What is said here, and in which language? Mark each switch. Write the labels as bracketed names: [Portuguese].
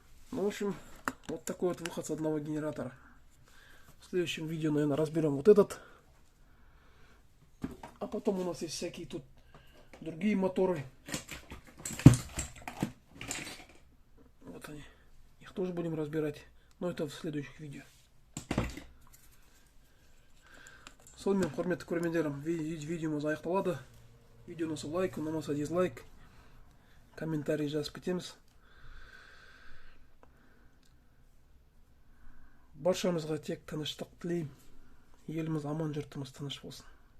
[Russian] Ну, в общем, вот такой вот выход с одного генератора. В следующем видео, наверное, разберем вот этот. А потом у нас есть всякие тут другие моторы. Вот они. Их тоже будем разбирать. Но это в следующих видео. [Kazakh] Сонымен, құрметті көрермендерім, видеомыз аяқталады. Видеоны лайк, ұнамаса дизлайк, комментарий жазып кетеміз. Баршамызға тек тыныштық тілеймін. Еліміз аман, жұртымыз тыныш болсын.